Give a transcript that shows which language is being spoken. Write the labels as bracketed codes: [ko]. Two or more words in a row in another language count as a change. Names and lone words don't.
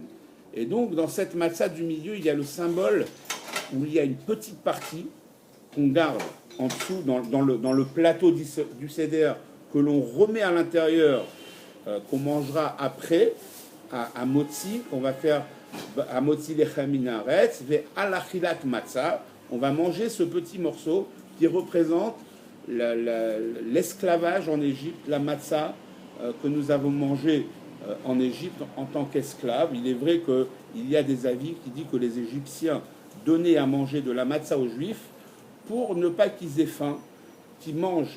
[fr] Et donc, dans cette matzah du milieu, il y a le symbole où il y a une petite partie qu'on garde en dessous, dans le plateau du Seder, que l'on remet à l'intérieur, qu'on mangera après, à Motzi, qu'on va faire à [he] מוציא לחם מן הארץ, ועל אכילת מצה. [fr] On va manger ce petit morceau qui représente l'esclavage en Égypte, la matzah que nous avons mangé en Égypte en tant qu'esclaves. Il est vrai qu'il y a des avis qui disent que les Égyptiens donnaient à manger de la matzah aux Juifs pour ne pas qu'ils aient faim, qu'ils mangent.